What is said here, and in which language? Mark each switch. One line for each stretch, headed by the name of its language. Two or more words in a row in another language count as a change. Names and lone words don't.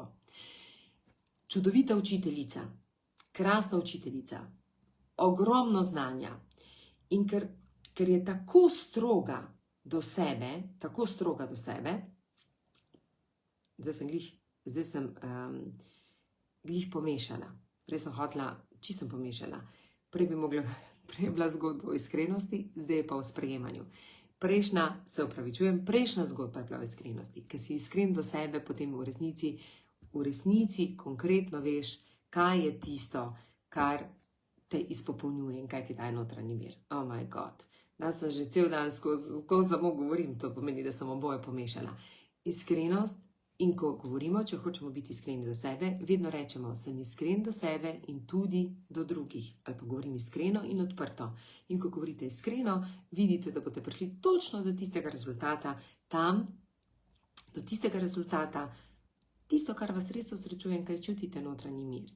Slovenian: Čudovita učiteljica, krasna učiteljica, ogromno znanja in ker je tako stroga do sebe, zdaj sem glih pomešala, prej sem hotela, čisto sem pomešala, prej je bila zgodba o iskrenosti, zdaj je pa o sprejemanju. Prejšnja zgodba je bila o iskrenosti, ker si iskren do sebe, potem v resnici konkretno veš, kaj je tisto, kar te izpopolnjuje in kaj ti daje notranji mir.
English: Oh my God,
Slovenian: da sem že cel dan skozi samo govorim, to pomeni, da sem oboje pomešala. Iskrenost, in ko govorimo, če hočemo biti iskreni do sebe, vedno rečemo, sem iskren do sebe in tudi do drugih. Ali pa govorim iskreno in odprto. In ko govorite iskreno, vidite, da boste prišli točno do tistega rezultata, tisto, kar vas res osrečuje in kaj čutite notranji mir.